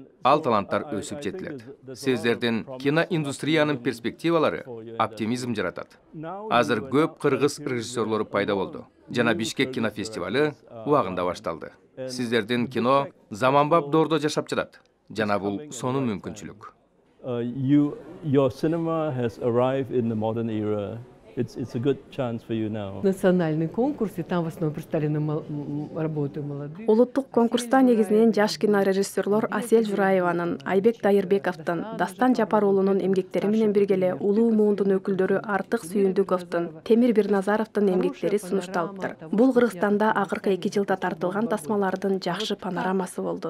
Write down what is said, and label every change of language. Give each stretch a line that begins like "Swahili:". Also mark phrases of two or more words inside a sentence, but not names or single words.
Kyrgyz: Ал таланттар өсүп жетилет. Сиздердин киноиндустриянын перспективалары оптимизм жаратат. Азыр көп кыргыз режиссерлору пайда болду. Жана Бишкек кинофестивалы убагында башталды. Сиздердин кино заманбап доордо жашап жатат. Жана бул сонун мүмкүнчүлүк.
English: Your cinema has arrived in the modern era. It's a good chance for you now.
Russian: Национальный конкурс, и там в основном представлены работы молодых.
Kyrgyz: Улуттук конкурста негизинен жаш кинорежиссерлор Асель Жураеванын, Айбек Дайырбековдун, Дастан Жапарулунун эмгектери менен биргеле улуу муундун өкүлдөрү Артык Сүйүндүковдун, Темир Бирназаровдун эмгектери сунушталыптыр. Бул Кыргызстанда акыркы 2 жылда тартылган тасмалардын жакшы панорамасы болду.